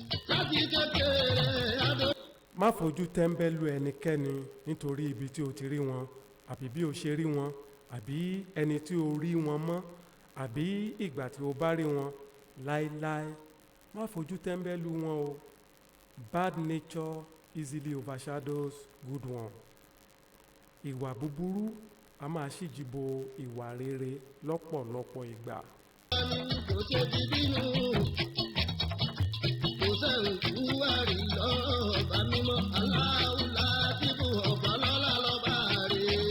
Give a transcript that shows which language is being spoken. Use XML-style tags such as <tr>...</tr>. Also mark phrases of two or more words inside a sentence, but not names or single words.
<yo>Láti kékeré adó. Má fojú tẹ́ńbẹ́lú ẹnikẹ́ni nítorí ibi tí o ti rí wọn, àbí bí o ṣe rí wọn, àbí ẹni tí o rí wọn mọ́, àbí ìgbà tí o bá rí wọn láéláé. Má fojú tẹ́ńbẹ́lú wọn o.</yo> <en>Bad nature easily overshadows good one.</en> <yo>Ìwà búburú a máa ṣíji bo ìwà rere lọ́pọ̀lọpọ̀ ìgbà. Kò ṣe ti bínú. Kò sẹ́rù kú wá rí lọ́ba mímọ́. Aláwo Látìfù ọ̀pọ̀ lọ́lá lọ́ba rè.</yo>